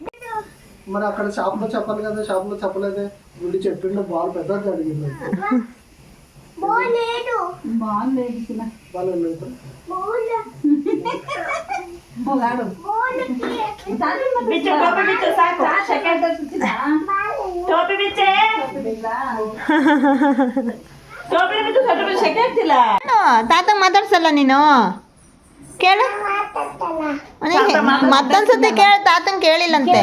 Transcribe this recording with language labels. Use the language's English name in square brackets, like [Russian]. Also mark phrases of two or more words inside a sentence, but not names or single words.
[Telugu] మరి అక్కడ షాప్ లో చెప్పాలి కదా, షాప్ లో చెప్పలేదే. గుడి చెప్పిండు బాల్ పెద్ద జరిగింది. [Kannada] ಬಾಲ್ ಬೇಕಿಲ್ಲ ಹೋಗಾಡು ತಾತಂಗ್ ಮಾತಾಡ್ಸಲ್ಲ ನೀನು ಕೇಳು ಮತ್ತೊಂದ್ಸತಿ ಕೇಳ ತಾತಂಗ್ ಕೇಳಿಲ್ಲಂತೆ